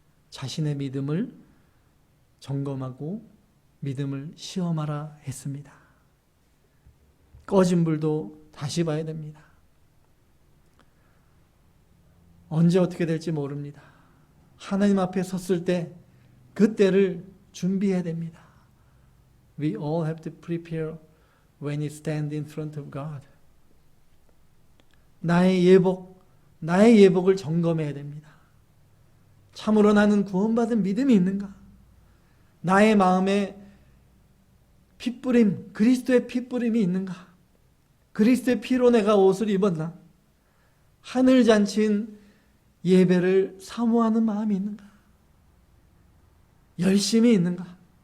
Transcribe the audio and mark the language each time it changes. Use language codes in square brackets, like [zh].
[ko] 자신의 믿음을 점검하고 믿음을 시험하라 했습니다. 꺼진 불도 다시 봐야 됩니다. 언제 어떻게 될지 모릅니다. 하나님 앞에 섰을 때 그때를 준비해야 됩니다. [en] We all have to prepare when you stand in front of God. [ko] 나의 예복을 점검해야 됩니다. 참으로 나는 구원받은 믿음이 있는가? 나의 마음에 핏부림, 그리스도의 핏부림이 있는가? 그리스도의 피로 내가 옷을 입었나? 하늘잔치인 예배를 사모하는 마음이 있는가? 열심히 있는가?